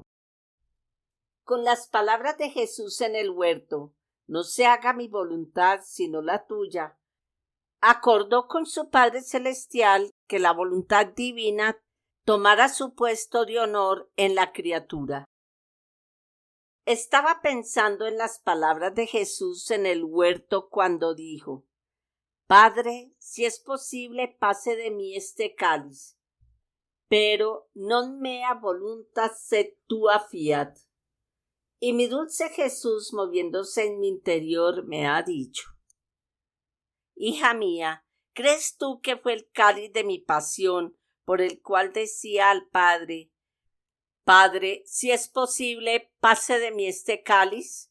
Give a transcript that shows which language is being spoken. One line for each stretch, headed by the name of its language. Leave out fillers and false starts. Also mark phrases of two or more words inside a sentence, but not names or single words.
Spanish: Con las palabras de Jesús en el huerto: no se haga mi voluntad sino la tuya, acordó con su Padre Celestial que la voluntad divina tomara su puesto de honor en la criatura. Estaba pensando en las palabras de Jesús en el huerto cuando dijo: Padre, si es posible, pase de mí este cáliz, pero
Latin: non mea voluntas sed tua fiat.
Spanish: Y mi dulce Jesús, moviéndose en mi interior, me ha dicho: hija mía, ¿crees tú que fue el cáliz de mi pasión por el cual decía al Padre: Padre, si es posible, pase de mí este cáliz?